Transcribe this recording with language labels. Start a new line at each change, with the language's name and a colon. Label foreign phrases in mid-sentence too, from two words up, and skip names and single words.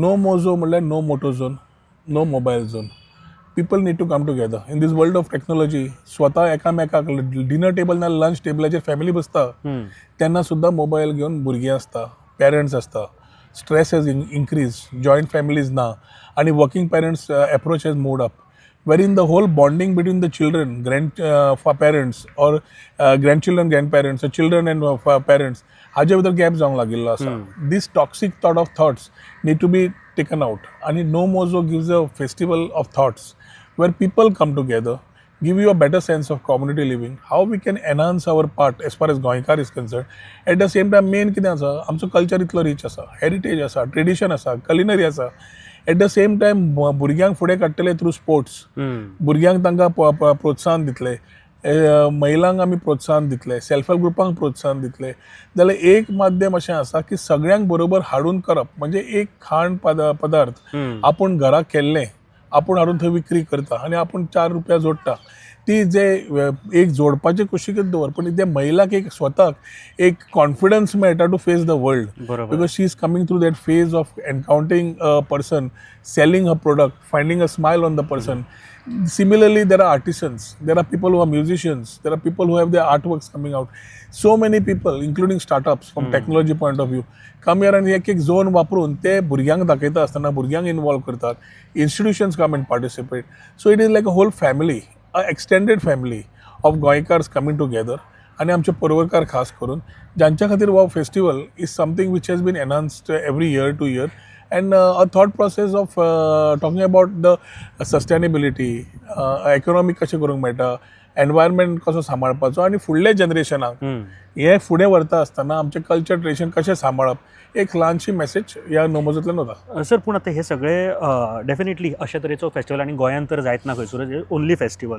English: No Mojo म्हणल्यार no moto zone, no mobile zone. People need to come together in this world of technology.
Konkani: स्वता एकामेकाक
English: dinner table
Konkani: ना लंच टेबलाचेर फॅमिली बसता तेन्ना सुद्दां मोबायल घेवन भुरगीं आसता, पेरंट्स आसता.
English: stress has increase, joint families
Konkani: ना आनी
English: working parents approach has moved up. wherein the whole bonding between the children, parents or grandchildren, grandparents, or children and parents,
Konkani: हाजे भितर गॅप जावंक लागिल्लो आसा.
English: These toxic thoughts need to be taken out. And No Mozo gives a festival of thoughts where people come together, give you a better sense of community living, how we can enhance our part as far as Goinkar is concerned. At the same time, main
Konkani: कितें आसा, आमचो कल्चर इतलो रिच आसा, हेरिटेज आसा, ट्रेडिशन आसा, कलिनरी आसा.
English: at the same time
Konkani: भुरग्यांक फुडें काडटले
English: through sports.
Konkani: भुरग्यांक तांकां प्रोत्साहन दितले, महिलांक आमी प्रोत्साहन दितले,
English: self help
Konkani: ग्रुपांक प्रोत्साहन दितले. जाल्यार एक माध्यम अशें आसा की सगळ्यांक बरोबर हाडून करप. म्हणजे एक खाण पदार्थ आपूण घरा केल्लें आपूण हाडून थंय विक्री करता आनी आपूण 4 रुपया जोडटा. ती जे एक जोडपाचे कुशीकच दवर, पण त्या महिलाक एक स्वताक एक कॉन्फिडन्स मेळटा
English: to face the world. because she is coming through that phase of encountering a person, selling a product, finding a smile on the person. Similarly, there are artisans, there are people who are musicians, there are people who have their artworks coming out. So many people, including startups from technology point of view, come here and
Konkani: एक झोन वापरून ते भुरग्यांक दाखयता आसतना भुरग्यांक इन्वॉल्व करतात.
English: Institutions come and participate. So it is like a whole family, a extended family of Goinkars coming together.
Konkani: आणि आमचे पर्वकार खास करून ज्यांच्या खातीर हो फेस्टिवल
English: is something which has been enhanced every year to year. And a thought process of talking about the sustainability,
Konkani: economic कशें करूंक मेळटा, एनवायरमेंट कसो सांबाळपाचो आनी फुडल्या जनरेशनाक हे फुडें व्हरता आसतना आमचें
English: culture tradition
Konkani: कशें सांबाळप, एक ल्हानशी मेसेज ह्या नोमोजोंतल्यान वता. सर, पूण आतां हे सगळे डेफिनेटली अशे तरेचो फेस्टिवल आनी गोंयांत तर जायत ना खंयसरूच
English: only festival.